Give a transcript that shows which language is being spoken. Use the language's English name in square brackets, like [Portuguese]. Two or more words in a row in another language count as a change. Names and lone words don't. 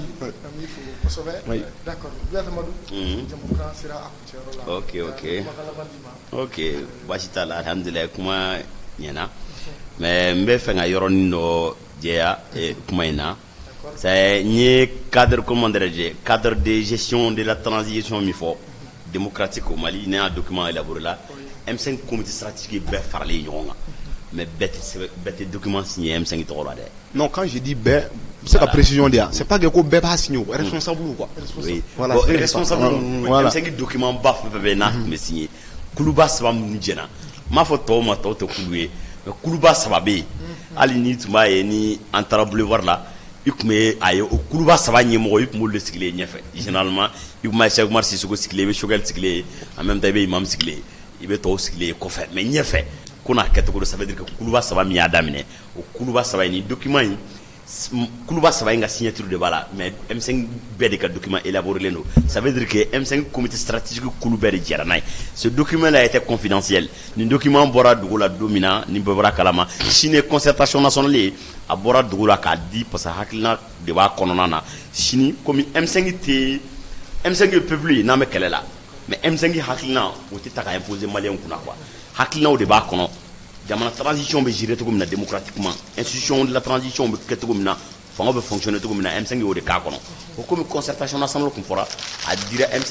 [Bambara] ok baasi t'a la alhamdulilayi kuma ɲɛna mais n bɛ fɛ ka yɔrɔnin dɔ jɛya kuma in na c'est n ye [French] cadre comment dirais-je cadre de gestion de la transition [Bambara] min fɔ [French] démocratique au Mali [Bambara] ne y'a [French] document élaboré [Bambara] la M5 [French] comité stratégique [Bambara] bɛɛ faralen ɲɔgɔn kan mais bɛɛ tɛ [French] document signé [Bambara] M5 tɔgɔ la dɛ. [French] Non, quand je dis bɛɛ c'est la précision de c'est pas que [Bambara] ko bɛɛ b'a [French] signé responsable quoi. Oui. Voilà, bon, responsable voilà. [Bambara] M5 document ba fɛn fɛn bɛ n'a tun bɛ signé kuluba saba minnu jɛna n m'a fɔ tɔw ma tɔw tɛ kulu ye mais kuluba saba bɛ yen hali ni tun b'a ye ni an taara boulevard la i tun bɛ a ye o kuluba saba ɲɛmɔgɔ i tun b'olu de sigilen ɲɛfɛ généralement i tun b'a ye Cheikh Oumar Sissoko sigilen i bɛ Choguel sigilen ye [French] en même temps [Bambara] i bɛ Imam sigilen i bɛ tɔw sigilen ye kɔfɛ mais ɲɛfɛ ko n'a kɛcogo don [French] ça veut dire que [Bambara] kuluba saba min y'a daminɛ o kuluba saba in ni document in kuluba saba in ka signature de b'a la mais M5 bɛɛ de ka [French] document élaboré [Bambara] don [French] ça veut dire que [Bambara] M5 [French] comité stratégique [Bambara] kulu bɛɛ de jɛra n'a ye [French] ce document là était confidentiel [Bambara] nin document bɔra dugu la don min na ni bɛɛ bɔra kalama sini ye [French] concertation nationale [Bambara] ye a bɔra dugu la k'a di parce que hakilina de b'a kɔnɔna na sini komi M5 ye peuple ye n'an bɛ kɛlɛ la mais M5 hakilina o tɛ ta ka imposer maliyɛnw kunna quoi hakilinaw de b'a kɔnɔ jamana transition bɛ gérer cogo min na démocratiquement [French] institution de la transition [Bambara] bɛ kɛ cogo min na fanga bɛ fonctionner cogo min na M5 y'o de k'a kɔnɔ o komi [French] concertation nationale [Bambara] kun fɔra a dira M5